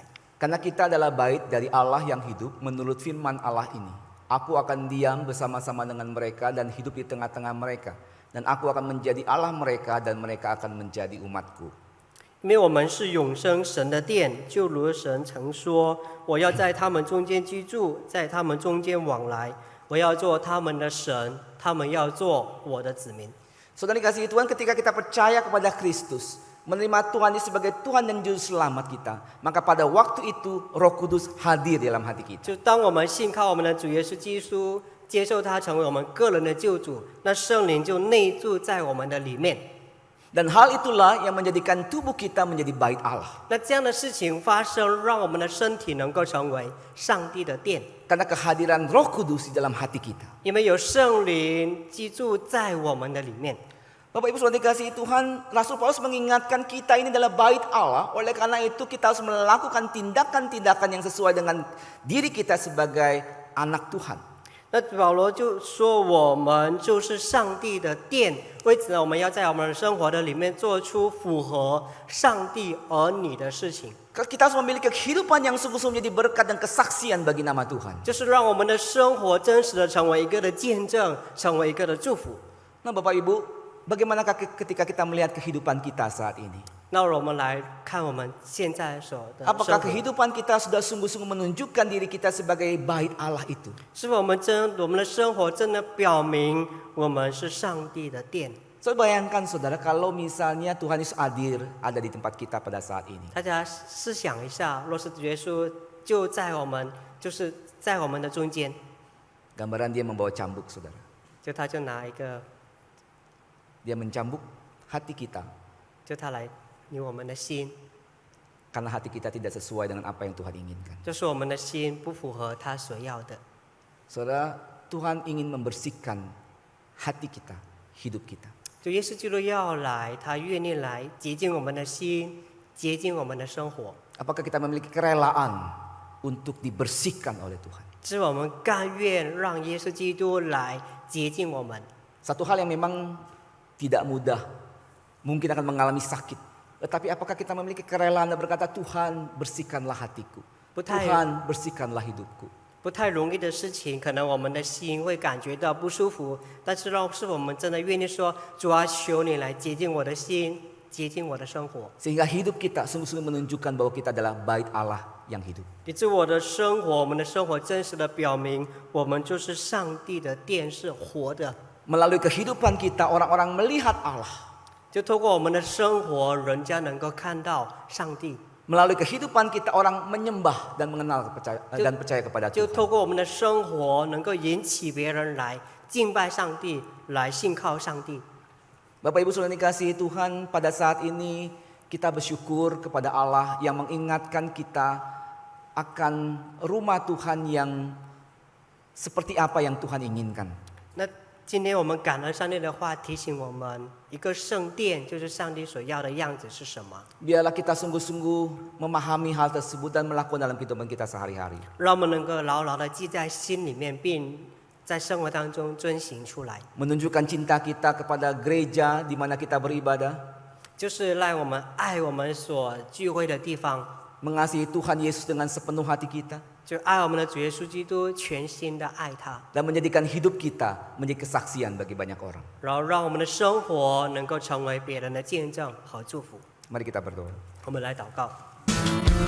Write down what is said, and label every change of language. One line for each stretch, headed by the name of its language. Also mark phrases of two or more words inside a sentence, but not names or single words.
Indonesian: Karena kita adalah bait dari Allah yang hidup menurut firman Allah ini. Aku akan diam bersama-sama dengan mereka dan hidup di tengah-tengah mereka. Dan aku akan menjadi Allah mereka dan mereka akan menjadi umatku.
Chinese: 因为我们是永生神的殿，就如神曾说：“我要在他们中间居住，在他们中间往来，我要做他们的神，他们要做我的子民。”
Indonesian: Saudara dikasihi Tuhan, ketika kita percaya kepada Kristus, menerima Tuhan Yesus sebagai Tuhan dan Juru Selamat kita, maka pada waktu itu Roh Kudus hadir dalam hati kita.
Chinese: 就当我们信靠我们的主耶稣基督，接受他成为我们个人的救主，那圣灵就内住在我们的里面。
Indonesian: Dan hal itulah yang menjadikan tubuh kita menjadi bait Allah.
Chinese: 那这样的事情发生，让我们的身体能够成为上帝的殿，
Indonesian: Karena kehadiran Roh Kudus di dalam hati kita.
Chinese: 因为有圣灵居住在我们的里面。
Indonesian: Bapak Ibu Saudara dikasihi Tuhan, Rasul Paulus mengingatkan kita ini adalah bait Allah. Oleh karena itu kita harus melakukan tindakan-tindakan yang sesuai dengan diri kita sebagai anak Tuhan.
Chinese: 那保罗就说，我们就是上帝的殿，为此呢，我们要在我们的生活的里面做出符合上帝儿女的事情，
Indonesian: Kita harus memiliki kehidupan yang sungguh-sungguh menjadi berkat dan kesaksian bagi nama Tuhan.
Chinese: 就是让我们的生活真实的成为一个的见证，成为一个的祝福。
Indonesian: Nah Bapak Ibu, bagaimanakah ketika kita melihat kehidupan kita saat ini?
Chinese: 那我们来看我们现在所的
Indonesian: Apakah
Chinese: 生活，
Indonesian: kehidupan kita sudah sungguh-sungguh menunjukkan diri kita sebagai bait Allah itu?
Chinese: 是否我们的生活真的表明我们是上帝的殿？
Indonesian: So bayangkan saudara kalau misalnya Tuhan Yesus hadir ada di tempat kita pada saat ini.
Chinese: 大家试想一下，若是耶稣就在我们，就是在我们的中间，
Indonesian: Gambaran dia membawa cambuk saudara.
Chinese: 就他就拿一个，
Indonesian: Dia mencambuk hati kita
Chinese: 就他来扭我们的心，
Indonesian: karena hati kita tidak sesuai dengan apa yang Tuhan inginkan.
Chinese: 就是我们的心不符合他所要的。
Indonesian: Saudara, Tuhan ingin membersihkan hati kita, hidup kita.
Chinese: 就耶稣基督要来，他愿意来洁净我们的心，洁净我们的生活。
Indonesian: Apakah kita memiliki kerelaan untuk dibersihkan oleh Tuhan?
Chinese: 是我们甘愿让耶稣基督来洁净我们。
Indonesian: Satu hal yang memang tidak mudah, mungkin akan mengalami sakit. Tetapi apakah kita memiliki kerelaan dan berkata, Tuhan bersihkanlah hatiku, Betul. Tuhan bersihkanlah hidupku.
Chinese: 不太容易的事情，可能我们的心会感觉到不舒服，但是是否我们真的愿意说，主啊，求你来洁净我的心，洁净我的生活，
Indonesian: Sehingga hidup kita sungguh-sungguh menunjukkan bahwa kita adalah bait Allah yang hidup.
Chinese: 以致我的生活，我们的生活真实的表明，我们就是上帝的殿，是活的。
Indonesian: Melalui kehidupan kita, orang-orang melihat Allah.
Chinese: 就透过我们的生活，人家能够看到上帝；
Indonesian: Melalui kehidupan kita, orang menyembah dan mengenal dan percaya kepada
Chinese: 就
Indonesian: Tuhan.
Chinese: 透过我们的生活，能够引起别人来敬拜上帝，来信靠上帝。
Indonesian: Bapak Ibu Saudara dikasihi Tuhan, pada saat ini kita bersyukur kepada Allah yang mengingatkan kita akan rumah Tuhan yang seperti apa yang Tuhan inginkan.
Chinese: 那今天我们感恩上帝的话，提醒我们，一个圣殿就是上帝所要的样子是什么。
Indonesian: Biarlah kita sungguh-sungguh memahami hal tersebut dan melakukan dalam kehidupan kita sehari-hari.
Chinese: 让我们能够牢牢的记在心里面，并在生活当中遵行出来，
Indonesian: Menunjukkan cinta kita kepada gereja di mana kita beribadah.
Chinese: 就是让我们爱我们所聚会的地方，
Indonesian: Mengasihi Tuhan Yesus dengan sepenuh hati kita.
Chinese: 就爱我们的主耶稣基督，全心的爱他，
Indonesian: Dan menjadikan hidup kita menjadi kesaksian bagi banyak orang.
Chinese: 然后让我们的生活能够成为别人的见证和祝福。
Indonesian: Mari kita berdoa.
Chinese: 我们来祷告。